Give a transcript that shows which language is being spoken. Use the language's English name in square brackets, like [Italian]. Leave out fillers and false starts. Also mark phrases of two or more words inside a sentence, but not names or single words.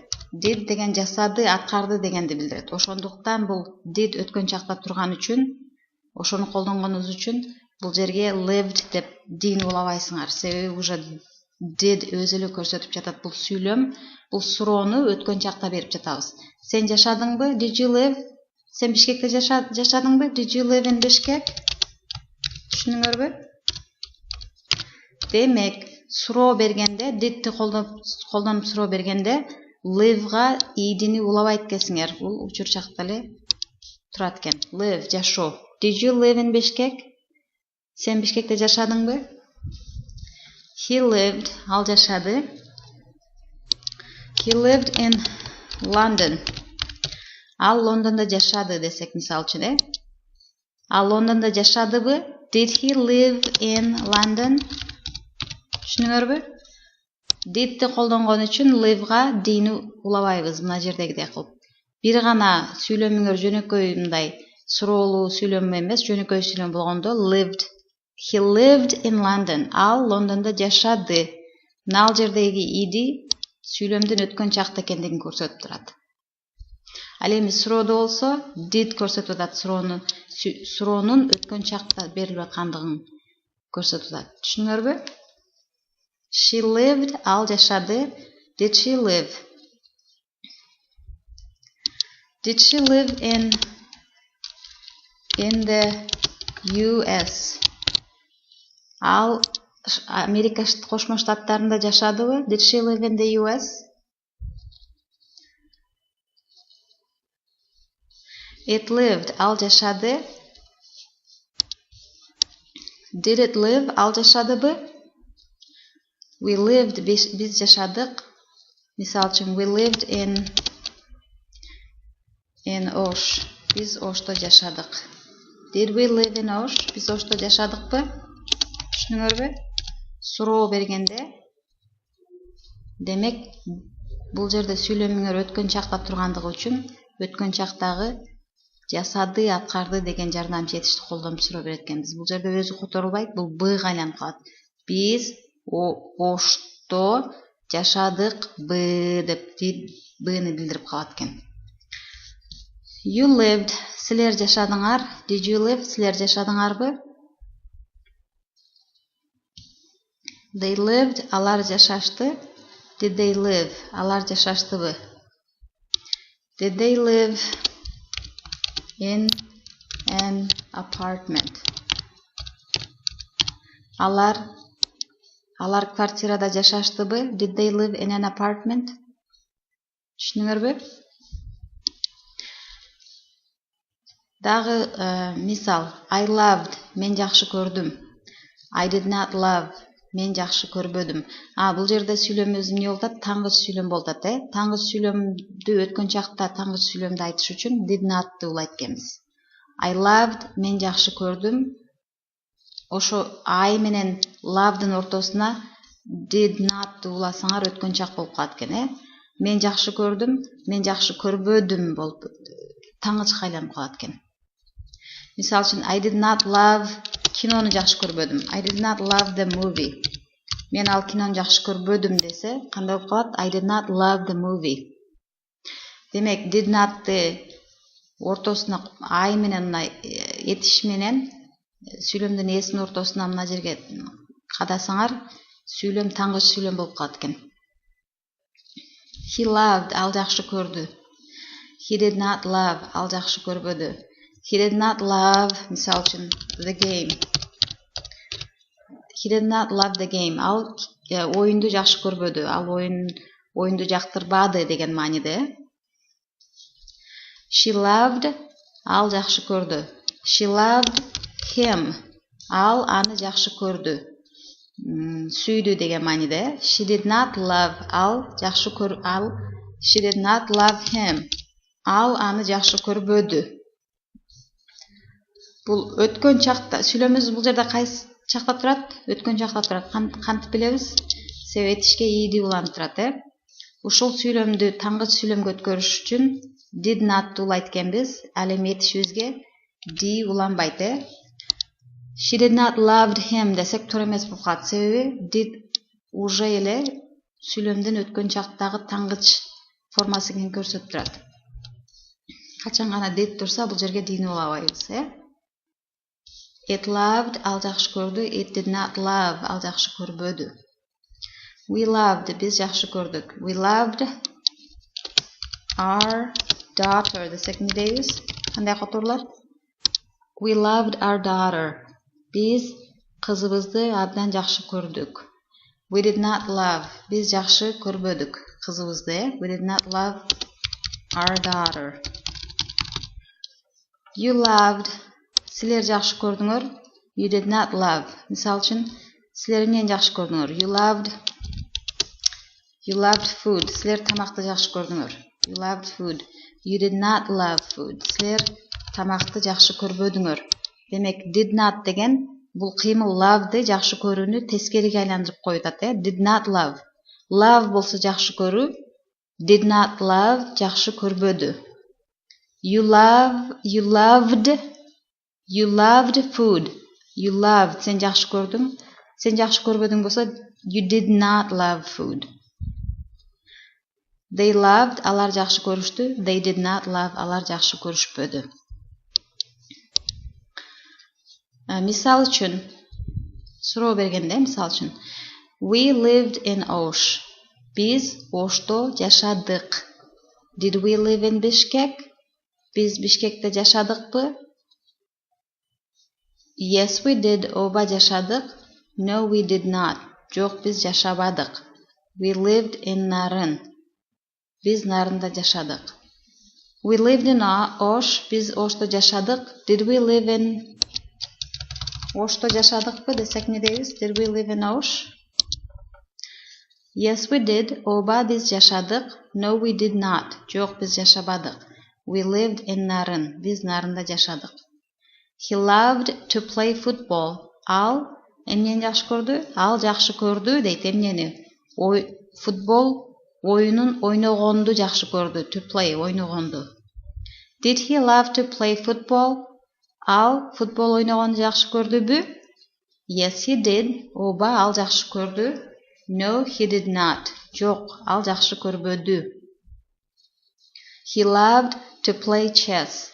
[Kyrgyz] Did деген жасады, аткарды дегенди билдирет. Ошондуктан бул did өткөн чакта турган үчүн ошону колдонгонубуз үчүн бул жерге lived деп дийни улабайсыңар. Себеби уже did өзү эле көрсөтүп жатат. Бул сүйлөм, бул суроону өткөн чакта берип жатабыз. Сен жашадыңбы? [English] Did you live? [Kyrgyz] Сен Бишкекте жашадыңбы? [English] Did you live in Bishkek? Түшүндүңөрбү? [Kyrgyz] Демек, суроо бергенде, did'ти колдонуп суроо бергенде live'га идини улабайт экенсиңер. Бул учурчакта эле турат экен. Live, жашоо. [English] Did you live in Bishkek? [Kyrgyz] Сен Бишкекте жашадыңбы? [English] He lived, [Kyrgyz] ал жашады. [English] He lived in London. [Kyrgyz] Ал Лондондо жашады десек мисал үчүн, Ал Лондондо жашадыбы? [English] Did he live in London? [Kyrgyz] Түшүнүңөрбү? Did'ти колдонгон үчүн live'га дийни улабайбыз мына жердегидей кылып. Бир гана сүйлөмүңөр жөнөкөй мындай суроолуу сүйлөм эмес, жөнөкөй сүйлөм болгондо lived. [English] He lived in London. [Kyrgyz] Ал Лондондо жашады. Ал жердеги иди сүйлөмдүн өткөн чакта экендигин көрсөтүп турат. Ал эми суроодо болсо did көрсөтүп атат, суроонун өткөн чакта берилип аткандыгын көрсөтүп атат. Түшүнүңөрбү? [English] She lived, [Kyrgyz] ал жашады. [English] Did she live? Did she live in the US? [Kyrgyz] Ал Америка Кошмо Штаттарында жашадыбы? [English] Did she live in the US? It lived, [Kyrgyz] ал жашады. [English] Did it live, [Kyrgyz] ал жашадыбы? [English] We lived, [Kyrgyz] биз жашадык. Мисал үчүн, [English] we lived in Ош. [Kyrgyz] Биз Ошто жашадык. [English] Did we live in Osh? [Kyrgyz] Биз Ошто жашадыкпы? Түшүнүңөрбү? Суроо бергенде, демек, бул жерде сүйлөмүңөр өткөн чакта тургандыгы үчүн өткөн чактагы жасады, аткарды деген жардамчы этишти колдонуп суроо берет экенбиз. Бул жерде өзү которулбайт, бул б-га айланып калат. Биз Ошто жашадыкпы деп б-ны билдирип калат экен. [English] You lived, [Kyrgyz] силер жашадыңар. [English] Did you live, [Kyrgyz] силер жашадыңарбы? [English] They lived, [Kyrgyz] алар жашашты. [English] Did they live, [Kyrgyz] алар жашаштыбы? [English] Did they live in an apartment? [Kyrgyz] Алар квартирада жашаштыбы? [English] Did they live in an apartment? [Kyrgyz] Түшүнүңөрбү? Дагы мисал, [English] I loved, [Kyrgyz] мен жакшы көрдүм. [English] I did not love, [Kyrgyz] мен жакшы көрбөдүм. Бул жерде сүйлөмүбүз эмне болот? Таңгыч сүйлөм болот, Таңгыч сүйлөмдү өткөн чакта таңгыч сүйлөмдү айтыш үчүн [English] did not'ты [Kyrgyz] улайт экенбиз. [English] I loved, [Kyrgyz] мен жакшы көрдүм. Ошо I менен love'дын ортосуна [English] did not'ты [Kyrgyz] уласаңар өткөн чак болуп калат экен, Мен жакшы көрдүм, мен жакшы көрбөдүм болуп таңгычка айланып калат экен. Мисал үчүн, [English] I did not love, [Kyrgyz] кинону жакшы көрбөдүм. [English] I did not love the movie. [Kyrgyz] Мен ал кинону жакшы көрбөдүм десе, кандай болуп калат? [English] I did not love the movie. [Kyrgyz] Демек, [English] did not'ты [Kyrgyz] ортосуна I менен этиш менен сүйлөмдүн эсинин ортосуна мына жерге кадасаңар, сүйлөм таңгыч сүйлөм болуп калат экен. [English] He loved, [Kyrgyz] ал жакшы көрдү. [English] He did not love, [Kyrgyz] ал жакшы көрбөдү. [English] He did not love, [Kyrgyz] мисал үчүн, [English] the game. He did not love the game. [Kyrgyz] Ал оюнду жакшы көрбөдү. Ал оюнду жактырбады деген мааниде. [English] She loved, [Kyrgyz] ал жакшы көрдү. [English] She loved him. [Kyrgyz] Ал аны жакшы көрдү. Сүйдү деген мааниде. [English] She did not love, [Kyrgyz] ал жакшы [English] she did not love him. [Kyrgyz] Ал аны жакшы көрбөдү. Бул өткөн чакта, сүйлөмүбүз бул жерде кайсы чакта турат? Өткөн чакта турат. Кантип билебиз? Себеби этишке иди уланып турат, Ушул сүйлөмдү таңгыч сүйлөмгө өткөрүш үчүн [English] did not'ты [Kyrgyz] улайт экенбиз. Ал эми этишибизге di уланбайт, [English] She did not loved him [Kyrgyz] десек туура эмес болуп калат. Себеби did уже эле сүйлөмдүн өткөн чактагы таңгыч формасы экенин көрсөтүп турат. Качан гана did турса, бул жерге dini улабайбыз, [English] It loved, [Kyrgyz] ал жакшы көрдү. [English] It did not love, [Kyrgyz] ал жакшы көрбөдү. [English] We loved, [Kyrgyz] биз жакшы көрдүк. [English] We loved our daughter [Kyrgyz] десек эмне дейбиз? Кандай которулат? [English] We loved our daughter. [Kyrgyz] Биз кызыбызды абдан жакшы көрдүк. [English] We did not love, [Kyrgyz] биз жакшы көрбөдүк кызыбызды. [English] We did not love our daughter. You loved, [Kyrgyz] силер жакшы көрдүңөр. [English] You did not love. [Kyrgyz] Мисал үчүн, силер эмнени жакшы көрдүңөр? [English] You loved food. [Kyrgyz] Силер тамакты жакшы көрдүңөр. [English] You loved food. You did not love food. [Kyrgyz] Силер тамакты жакшы көрбөдүңөр. Демек, [English] did not [Kyrgyz] деген бул кыймыл love'ды жакшы көрүүнү тескериге айландырып коютат, [English] Did not love. [Kyrgyz] Love болсо жакшы көрүү. [English] Did not love [Kyrgyz] жакшы көрбөдү. [English] You loved food. You loved, [Kyrgyz] сен жакшы көрдүң. Сен жакшы көрбөдүң болсо, [English] you did not love food. They loved, [Kyrgyz] алар жакшы көрүштү. [English] They did not love, [Kyrgyz] алар жакшы көрүшпөдү. Мисал үчүн, суроо бергенде, мисал үчүн, [English] we lived in Osh. [Kyrgyz] Биз Ошто жашадык. [English] Did we live in Bishkek? [Kyrgyz] Биз Бишкекте жашадыкпы? [English] Yes, we did. [Kyrgyz] Оба жашадык. [English] No, we did not. [Kyrgyz] Жок, биз жашабадык. [English] We lived in Nарын. [Kyrgyz] Биз Нарында жашадык. [English] We lived in Osh. [Kyrgyz] Биз Ошто жашадык. [English] Did we live in [Kyrgyz] Ошто жашадыкпы десек эмне дейбиз? [English] Did we live in Osh? Yes, we did. [Kyrgyz] Оба биз жашадык. [English] No, we did not. [Kyrgyz] Жок, биз жашабадык. [English] We lived in Nарын. [Kyrgyz] Биз Нарында жашадык. [English] He loved to play football. [Kyrgyz] Ал эмнени жакшы көрдү? Ал жакшы көрдү дейт эмнени? Футбол оюнун ойногонду жакшы көрдү. [English] To play, ойногонду. Did he love to play football? [Kyrgyz] Ал футбол ойногонду жакшы көрдүбү? [English] Yes, he did. [Kyrgyz] Оба ал жакшы көрдү. [English] No, he did not. [Kyrgyz] Жок, ал жакшы көрбөдү. [English] He loved to play chess.